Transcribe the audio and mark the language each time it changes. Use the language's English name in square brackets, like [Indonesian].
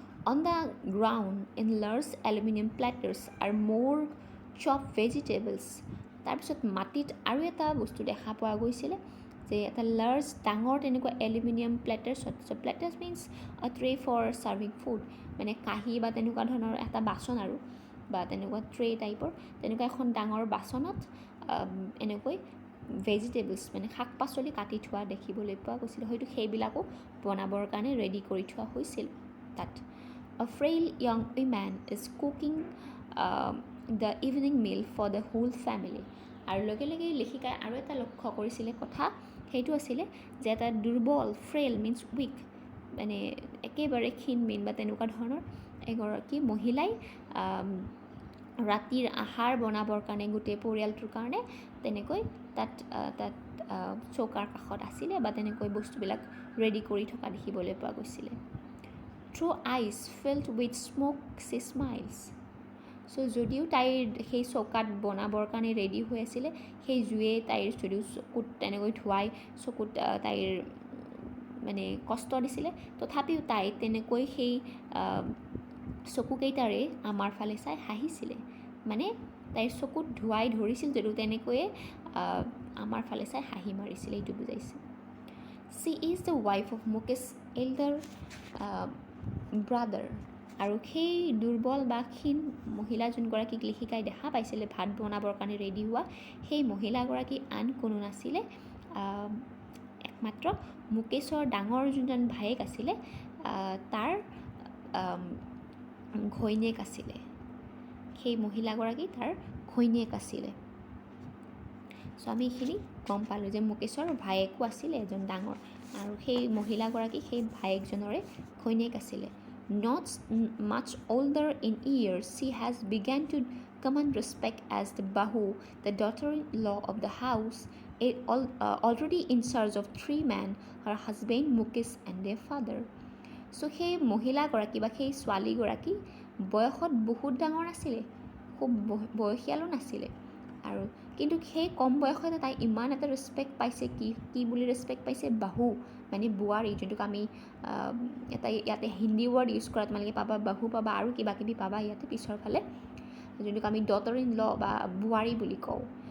[English] On the ground in large aluminum platters are more chopped vegetables. [Assamese] তাৰপিছত মাটিত আৰু এটা বস্তু দেখা পোৱা গৈছিলে যে এটা লাৰ্জ ডাঙৰ তেনেকুৱা এলুমিনিয়াম প্লেটাৰ্ছত. চ' প্লেটাৰ্ছ মিনছ [English] a tray for serving food [Assamese] মানে কাঁহী বা তেনেকুৱা ধৰণৰ এটা বাচন আৰু বা তেনেকুৱা ট্ৰে টাইপৰ তেনেকুৱা এখন ডাঙৰ বাচনত এনেকৈ ভেজিটেবলছ মানে শাক পাচলি কাটি থোৱা দেখিবলৈ পোৱা গৈছিলে. হয়তো সেইবিলাকো বনাবৰ কাৰণে ৰেডি কৰি থোৱা হৈছিল তাত. [English] A frail young woman is cooking the evening meal for the whole family. [Assamese] আৰু লগে লগে লেখিকাই আৰু এটা লক্ষ্য কৰিছিলে কথা সেইটো আছিলে যে এটা দুৰ্বল ফ্ৰেইল মিনছ উইক মানে একেবাৰে ক্ষীণমিন বা তেনেকুৱা ধৰণৰ এগৰাকী মহিলাই ৰাতিৰ আহাৰ বনাবৰ কাৰণে গোটেই পৰিয়ালটোৰ কাৰণে তেনেকৈ তাত চৌকাৰ কাষত আছিলে বা তেনেকৈ বস্তুবিলাক ৰেডি কৰি থকা দেখিবলৈ পোৱা গৈছিলে. [English] Through eyes filled with smoke she smiles. [Assamese] চ' যদিও তাইৰ সেই চৌকাত বনাবৰ কাৰণে ৰেডি হৈ আছিলে সেই জুয়ে তাইৰ যদিও চকুত তেনেকৈ ধোৱাই চকুত তাইৰ মানে কষ্ট দিছিলে তথাপিও তাই তেনেকৈ সেই চকুকেইটাৰে আমাৰ ফালে চাই হাঁহিছিলে. মানে তাইৰ চকুত ধোৱাই ধৰিছিল যদিও তেনেকৈয়ে আমাৰ ফালে চাই হাঁহি মাৰিছিলে এইটো বুজাইছে. [English] She is the wife of Mukesh elder brother. [Assamese] আৰু সেই দুৰ্বল বা ক্ষীণ মহিলা যোনগৰাকীক লেখিকাই দেখা পাইছিলে ভাত বনাবৰ কাৰণে ৰেডি হোৱা সেই মহিলাগৰাকী আন কোনো নাছিলে একমাত্ৰ মুকেশৰ ডাঙৰ যোনজন ভায়েক আছিলে তাৰ ঘৈণীয়েক আছিলে. সেই মহিলাগৰাকী তাৰ ঘৈণীয়েক আছিলে. চ' আমি এইখিনি গম পালোঁ যে মুকেশৰ ভায়েকো আছিলে এজন ডাঙৰ আৰু সেই মহিলাগৰাকী সেই ভায়েকজনৰে ঘৈণীয়েক আছিলে. [English] Not much older in years, she has begun to command respect as the Bahu, the daughter-in-law of the house, already in charge of 3 men, her husband Mukesh and their father. [Assamese] So সেই মহিলাগৰাকী বা সেই ছোৱালীগৰাকী বয়সত বহুত ডাঙৰ নাছিলে খুব বয়সীয়ালো নাছিলে আৰু কিন্তু সেই কম বয়সতে তাই ইমান এটা ৰেচপেক্ট পাইছে কি বুলি ৰেচপেক্ট পাইছে বাহু মানে বোৱাৰী যোনটোক আমি এটা ইয়াতে হিন্দী ৱৰ্ড ইউজ কৰা তোমালোকে পাবা বাহু পাবা আৰু কিবা কিবি পাবা ইয়াতে পিছৰ ফালে যোনটোক আমি ডটাৰ ইন ল বা বোৱাৰী বুলি কওঁ